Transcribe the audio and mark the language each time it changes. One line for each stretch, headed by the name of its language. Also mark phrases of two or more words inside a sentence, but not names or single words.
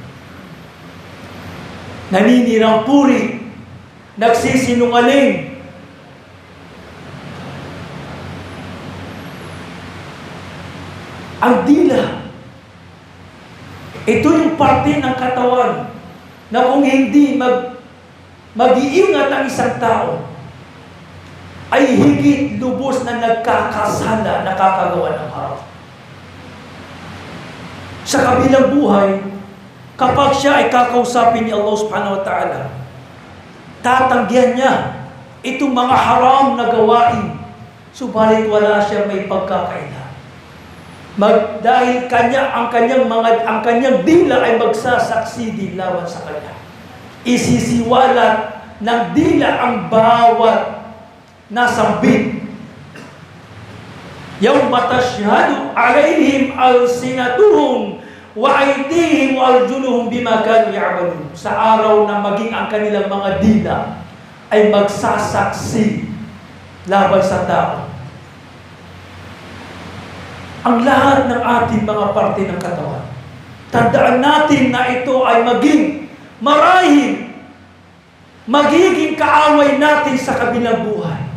Filipino: Naninirang puri, nagsisinungaling, ang dila, ito yung parte ng katawan na kung hindi mag-iingat ang isang tao, ay higit lubos na nagkakasala, nakakagawa ng haram. Sa kabilang buhay, kapag siya ay kakausapin ni Allah
Arabic: سبحانه وتعالى,
Filipino: tatanggihan niya itong mga haram na gawain, subalit wala siya may pagkakaila. Dahil ang kanyang dila ay magsasaksi din laban sa kanya. Isisiwalat ng dila ang bawat nasambit.
Arabic: يوم تشهد عليهم ألسنتهم وأيديهم وأرجلهم بما كانوا يعملون.
Filipino: Sa araw na maging ang kanilang mga dila ay magsasaksi laban sa tao. Ang lahat ng ating mga parte ng katawan, tandaan natin na ito ay marahil magiging kaaway natin sa kabilang buhay.